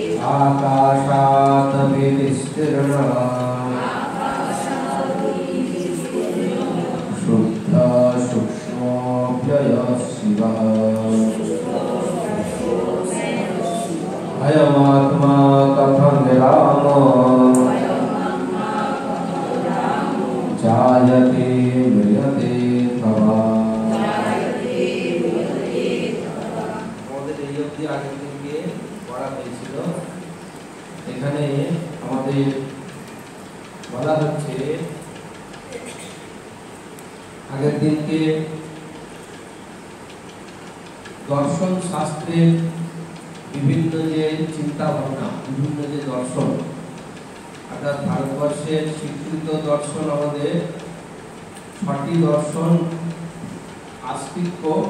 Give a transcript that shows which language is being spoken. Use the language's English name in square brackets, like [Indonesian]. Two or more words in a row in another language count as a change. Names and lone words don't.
[Sanskrit] आकाशात् विस्तीर्णः शुद्ध सूक्ष्मोऽव्ययः शिवः अयमात्मा कथं विरामो जायते म्रियते तवा। [Bangla] আমাদের এই অবধি আগের দিনকে পড়া হয়েছিল। এখানে আমাদের বলা হচ্ছে আগের দিনকে দর্শন শাস্ত্রের বিভিন্ন যে চিন্তা ভাবনা, বিভিন্ন যে দর্শন, অর্থাৎ ভারতবর্ষের স্বীকৃত দর্শন আমাদের 6টি দর্শন, আস্তিক্য